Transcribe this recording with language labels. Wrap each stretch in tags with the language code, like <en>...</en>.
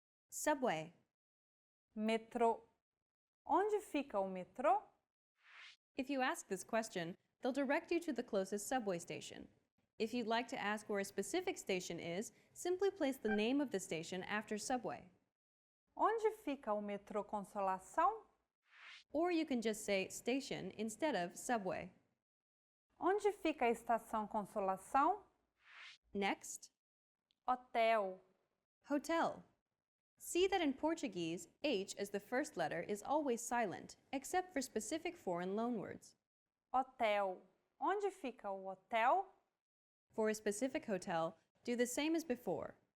<en>subway,</en> <pt>Metrô. Onde fica o metrô?</pt> <en>If you ask this question, they'll direct you to the closest subway station. If you'd like to ask where a specific station is, simply place the name of the station after subway.</en> <pt>Onde fica o metrô Consolação?</pt> <en>Or you can just say station instead of subway.</en> <pt>Onde fica a estação Consolação?</pt> <en>Next, Hotel. hotel. See that in Portuguese, H as the first letter is always silent, except for specific foreign loanwords.</en> <pt>Hotel. Onde fica o hotel?</pt> <en>For a specific hotel, do the same as before.</en>